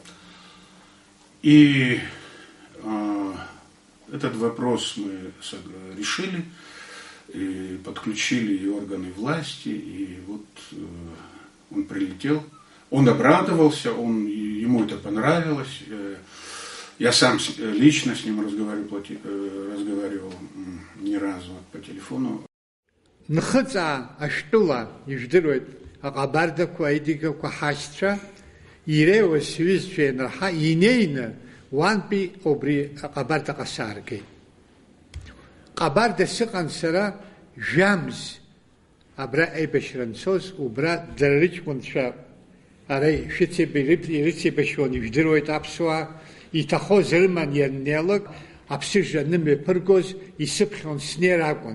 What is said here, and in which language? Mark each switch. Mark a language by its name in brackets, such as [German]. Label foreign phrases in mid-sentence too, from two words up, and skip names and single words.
[Russian] И этот вопрос мы решили, и подключили и органы власти, и вот он прилетел. Он обрадовался, ему это понравилось. Я сам лично с ним разговаривал не раз вот, по телефону. [Abkhazian] Нхыҵаа ашәтәыла ижәдыруеит аҟабардақәа, аидикақәа ҳашьцәа иреиуаз сҩызцәа ианраҳа инеины уантәи убри аҟабардаҟа сааргеит. Ҟабарда сыҟан сара жәамз абра еибашьранцоз, убра дара рыҷкәынцәа ара ирыцеибашьуан ижәдыруеит аԥсуаа, иҭахоз рыман ианнеилак, аԥсыжра нымҩаԥыргоз, исыԥхьон снеир акәын.